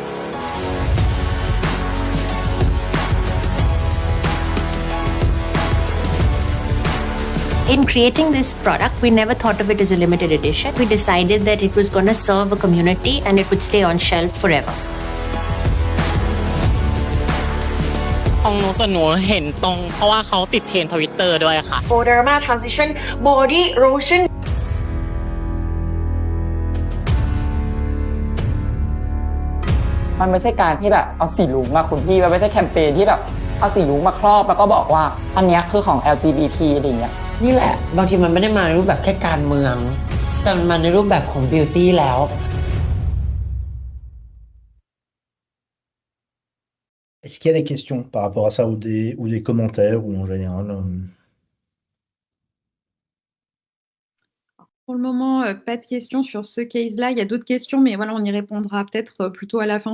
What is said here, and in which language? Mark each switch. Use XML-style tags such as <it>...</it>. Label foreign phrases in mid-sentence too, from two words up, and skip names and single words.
<en>In creating this product, we never thought of it as a limited edition. We decided that it was going to serve a community and it would stay on shelf forever.</en> <th>ของหนูส่วนหนูเห็นตรงเพราะว่าเขาติดเทรนด์ Twitter ด้วยค่ะ Boderma Transition Body Lotion มันไม่ใช่การที่แบบเอาสีรุ้งมาคุณพี่มันไม่ใช่แคมเปญที่แบบเอาสีรุ้งมาครอบแล้วก็บอกว่าอันนี้คือของ LGBT อะไรอย่างเงี้ยนี่แหละบางทีมันไม่ได้มาในรูปแบบแค่การเมืองแต่มันมาในรูปแบบของ beauty แล้ว</th> <fr>Est-ce qu'il y a des questions par rapport à ça ou des commentaires ou en général Pour le moment, pas de questions sur ce case-là. Il y a d'autres questions, mais voilà, on y répondra peut-être plutôt à la fin.</fr>